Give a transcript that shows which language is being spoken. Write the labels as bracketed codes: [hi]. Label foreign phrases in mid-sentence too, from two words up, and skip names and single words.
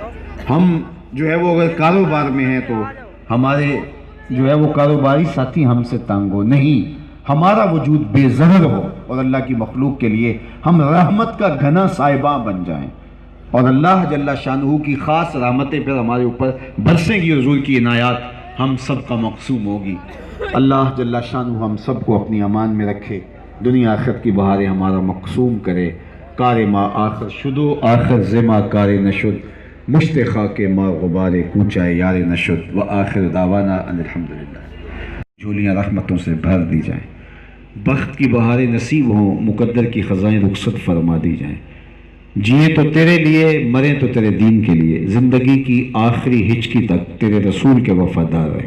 [ur] ہم جو ہے وہ اگر کاروبار میں ہیں تو ہمارے جو ہے وہ کاروباری ساتھی ہم سے تنگ ہو، نہیں، ہمارا وجود بے زہر ہو اور اللہ کی مخلوق کے لیے ہم رحمت کا گھنا سائبہ بن جائیں، اور اللہ جل شانہ کی خاص رحمتیں پھر ہمارے اوپر برسیں گی، حضور کی عنایات ہم سب کا مقسوم ہوگی۔ اللہ جل شانہ ہم سب کو اپنی امان میں رکھے، دنیا آخرت کی بہاریں ہمارا مقسوم کرے۔ [fa] کار ما آخر شدو آخر زما کار نشد، مشت خاک ما غبار کوچہ یار نشد، [ar] و آخر دعوانا ان الحمدللہ۔ [ur] جھولیاں رحمتوں سے بھر دی جائیں، بخت کی بہاریں نصیب ہوں، مقدر کی خزائیں رخصت فرما دی جائیں۔ جیے تو تیرے لیے، مریں تو تیرے دین کے لیے، زندگی کی آخری ہچکی تک تیرے رسول کے وفادار رہیں۔